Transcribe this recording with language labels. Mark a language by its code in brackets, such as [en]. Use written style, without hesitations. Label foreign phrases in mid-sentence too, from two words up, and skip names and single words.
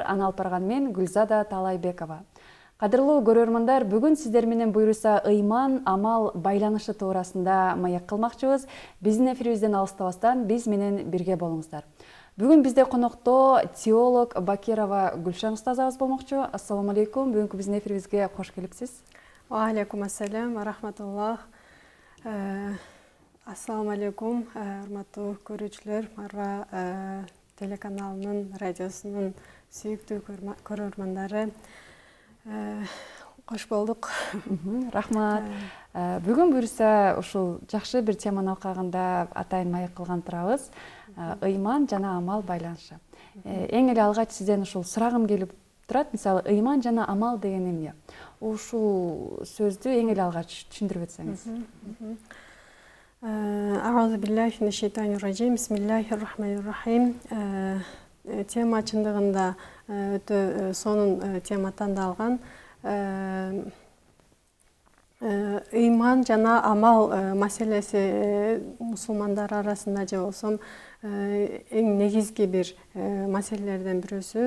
[ky] Аны алып барган мен Гүлзада Талайбекова. Кадырлуу көрөрмандар, бүгүн сиздер менен буйруса ыйман, амал байланышы туурасында маек кылмакчыбыз. Биздин эфирибизден алыстабастан биз менен бирге болуңуздар. Бүгүн бизде конокто теолог Бакирова Гүлшан устазыбыз болмокчу. [ar] السلام عليكم, [ky] бүгүнкү биздин эфирибизге кош келипсиз. [ar] عليكم السلام، رحمة الله. السلام عليكم, [ky] урматтуу көрүүчүлөр, Марва телеканалынын, радиосунун сүйүктүү көрөрмандары. Кош болдук. Рахмат. Бүгүн буюрса ушул жакшы бир теманы алкагында атайын маек кылган турабыз. Ыйман жана амал байланышы. Эң эле алгач сизден ушул сурагым келип турат. Мисалы, ыйман жана амал деген эмне? Ушул сөздү эң эле алгач түшүндүрүп өтсөңүз. [ar] أعوذ بالله من الشيطان الرجيم. بسم الله الرحمن الرحيم. [ky] Тема чындыгында өтө сонун тема тандалган. Ыйман жана амал маселеси мусулмандар арасында же болсом эң негизги бир маселелерден бирөөсү.